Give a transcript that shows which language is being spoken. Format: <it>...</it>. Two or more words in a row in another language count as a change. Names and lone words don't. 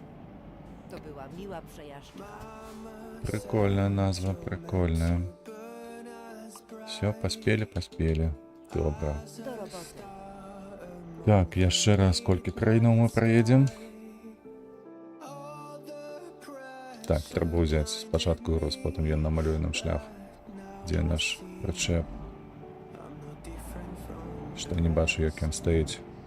<pl>To była miła przejażdżka.</pl> <be>Прикольная назва, прикольная.</be> <uk>Все, поспели. Добре.</uk> <pl>Do roboty.</pl> <be>Так, яшчэ раз колькі краінаў мы праедзем. Так, трэба ўзяць спачатку груз, потым ён намалюе нам шлях. Дзе наш прычэп? Што не бачу, як ён стаіць.</be>